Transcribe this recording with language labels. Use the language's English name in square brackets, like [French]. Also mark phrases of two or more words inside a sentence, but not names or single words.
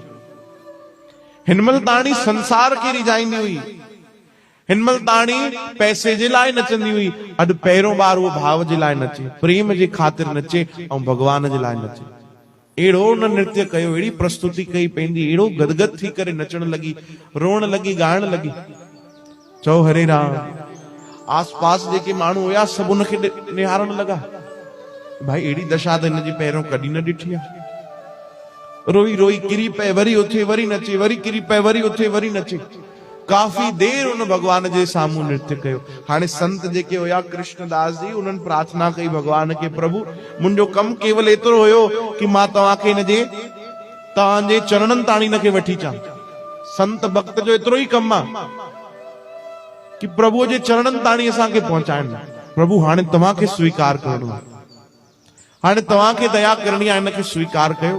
[Sindhi] हिनमहिल ताणी संसार खे रिझाईंदी हुई, हिनमहिल ताणी पैसे जे लाइ नचंदी हुई, अॼु पहिरियों बार उहो भाव जे लाइ नचे, प्रेम जे ख़ातिर नचे, ऐं भगवान जे लाइ नचे। एड़ो न नृत्य कयो, एड़ी प्रस्तुति कई पंहिंजी, एड़ो गदगद थी करे नचण लगी, रोण लगी, गाइण लगी। चओ हरे राम। आस पास जेके माण्हू हुया सभु उनखे निहारण लगा, भाई एड़ी दशा त हिनजी पहिरियों कॾहिं न ॾिठी आहे। रोई रोई किरी पए, वरी उथे वरी नचे, वरी किरी पए, वरी उथे वरी नचे। काफ़ी देर उन भगवान जे साम्हूं नृत्य कयो। हाणे संत जेके हुया कृष्णदास जी, उन्हनि प्रार्थना कई भगवान के, प्रभु मुंहिंजो कमु केवल एतिरो हुयो कि मां तव्हांखे हिनजे तव्हांजे चरणनि ताणी हिनखे वठी अचां। संत भक्त जो एतिरो ई कमु आहे कि प्रभु जे चरणनि ताणी असांखे पहुचाइण। प्रभु हाणे तव्हांखे स्वीकार करणो आहे, हाणे तव्हांखे दया करणी आहे, हिनखे स्वीकार कयो।